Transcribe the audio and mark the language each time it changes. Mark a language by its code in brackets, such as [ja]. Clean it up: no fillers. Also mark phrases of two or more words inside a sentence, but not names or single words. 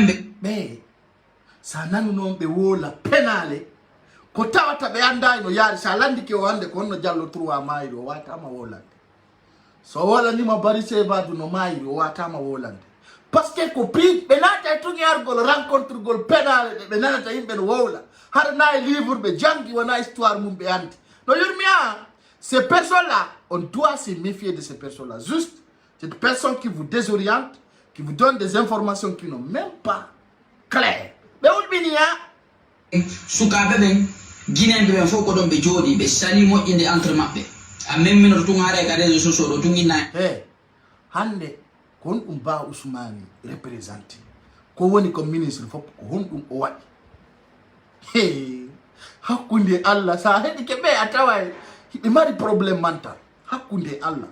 [ff] ɓe sa nanu noon ɓe wola penale ko tawata ɓe andani no yaari sa landike o hande ko honno Diallo 3 maayi o watama wolande so wolanima Bari Sebadou no maayi o watama wolande par ce que ko piiƴ ɓe naata e tuŋiyargol rencontre gol penale ɓe nanata yimɓe no wowla haɗa na e livre ɓe jangi wona histoire mum ɓe andi no yurmi [fr] ces personnes là on doit se méfier de ces personnes là juste cette personne qui vous désoriente qui vous donne des informations qui n'ont même pas clair [ff] ɓe wulɓini sukaɓe ɓen guinéɓe ɓen fof ko ɗon ɓe jooɗi ɓe sali moƴƴinde entre maɓɓe a memminoto tun haara ka [fr] réseau sociaux [ff] ɗo tun innayi hande ko hon ɗum Ba Ousmani représenté ko woni [fr] comme ministre [ff] fof ko hon ɗum o waɗi hakkunde Allah sa heɗi ke ɓe a tawa hiɓe mari [fr] probléme mental [ff] hakkunde Allah